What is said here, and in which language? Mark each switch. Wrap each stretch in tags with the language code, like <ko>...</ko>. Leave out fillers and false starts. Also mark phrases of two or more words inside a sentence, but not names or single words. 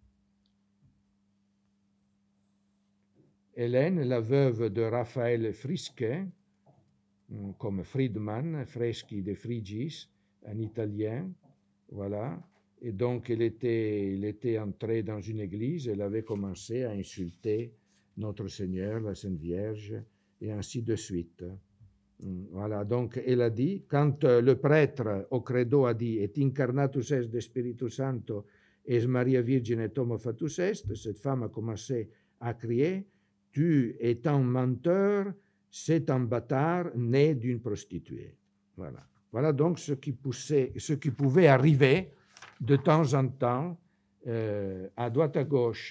<fr>Hélène, la veuve de Raphaël Frisquet, comme Friedman, Freschi de Frigis, un Italien, voilà. Et donc, elle était entrée dans une église, elle avait commencé à insulter notre Seigneur, la Sainte Vierge, et ainsi de suite. Voilà, donc elle a dit, quand le prêtre au credo a dit «</fr> <la>Et incarnatus est de Spiritus Santo, es Maria Virgine homo fatus est</la> <fr>», cette femme a commencé à crier « Tu es un menteur, c'est un bâtard né d'une prostituée ». Voilà. Voilà donc ce qui pouvait arriver de temps en temps, à droite à gauche.</fr>